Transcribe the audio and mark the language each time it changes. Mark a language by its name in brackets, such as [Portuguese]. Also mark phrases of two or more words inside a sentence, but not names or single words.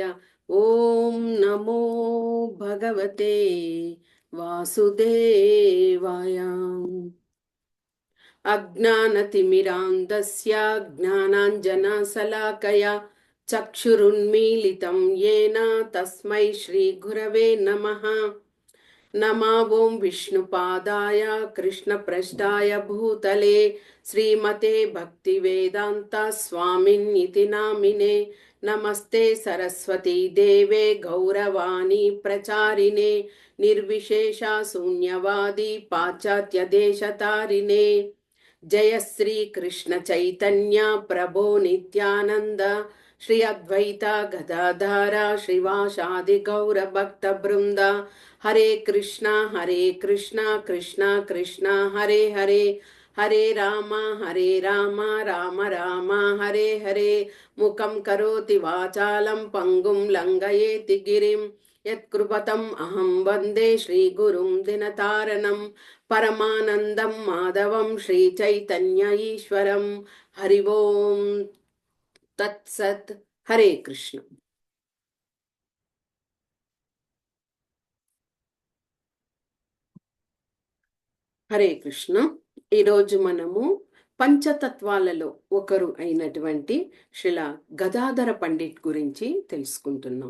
[Sanskrit] ఓం నమో భగవతే వాసుదేవాయ. అజ్ఞానతిమిరాంధస్య జ్ఞానాంజనశలాకయా చక్షురున్మీలితం येन తస్మై శ్రీగురవే నమః. नमा ओं विष्णुपादाय कृष्णप्रष्टाय भूतले श्रीमते भक्तिवेदान्ता स्वामिन्निति नामिने. नमस्ते सरस्वती देवे गौरवाणी प्रचारिणे निर्विशेषा शून्यवादी पाश्चात्यदेशतारिणे. जय श्री कृष्ण चैतन्य प्रभो नित्यानंद श्री अद्वैता गदाधारा श्रीवासादि गौर भक्त वृंद. हरे कृष्णा कृष्णा कृष्णा हरे हरे. हरे राम राम राम हरे हरे. मुखं करोति वाचालं पंगुं लंघयेति गिरिं यत्कृपतम् अहं वन्दे श्रीगुरुं दिनतारणं परमानन्दं माधवं श्रीचैतन्य ईश्वरं. हरि ओं तत्सत्. हरे कृष्ण. హరే కృష్ణ. [Telugu] ఈరోజు మనము పంచతత్వాలలో ఒకరు అయినటువంటి శ్రీల గదాధర పండిట్ గురించి తెలుసుకుంటున్నాం.